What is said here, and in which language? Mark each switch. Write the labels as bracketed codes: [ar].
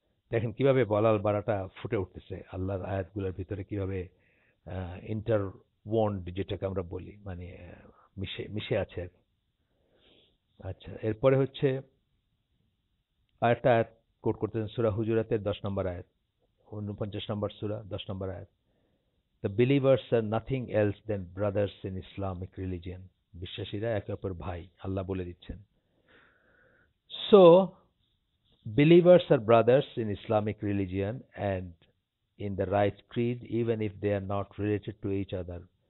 [bn] দেখেন কিভাবে বলাল বাড়াটা ফুটে উঠতেছে আল্লাহর আয়াতগুলোর ভিতরে, কিভাবে ইন্টারওয়ন্ড যেটাকে আমরা বলি, মানে মিশে আছে আর কি। আচ্ছা, এরপরে হচ্ছে আরেকটা আয়াত কোট করতেছেন সূরা হুজুরাতের 10 নম্বর আয়াত, 49 নম্বর সূরা 10 নম্বর আয়াত। [en] The believers are nothing else than brothers in Islamic religion. [bn] বিশ্বাসীরা একে অপর ভাই, আল্লাহ বলে দিচ্ছেন। [en] So believers are brothers in Islamic religion and in the right creed, even if they are not related to each other.